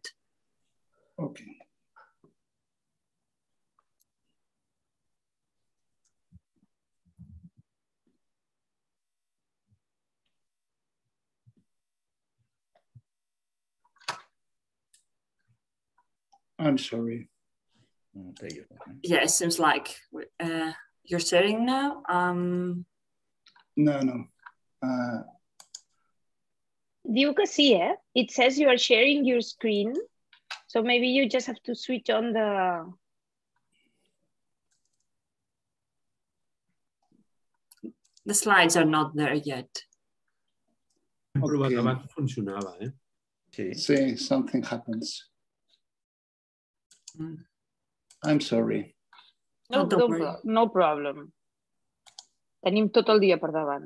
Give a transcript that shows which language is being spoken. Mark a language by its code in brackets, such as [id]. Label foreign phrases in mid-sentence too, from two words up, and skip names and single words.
[en] Okay. I'm sorry. Yeah, it seems like you're sharing now. No. [ca] Diu que sí, eh? [en] It says you are sharing your screen. So maybe you just have to switch on the... The slides are not there yet. Okay. [ca] Abans funcionava, eh? Sí, [en] something happens. I'm sorry. No problem. [ca] Tenim tot el dia per davant.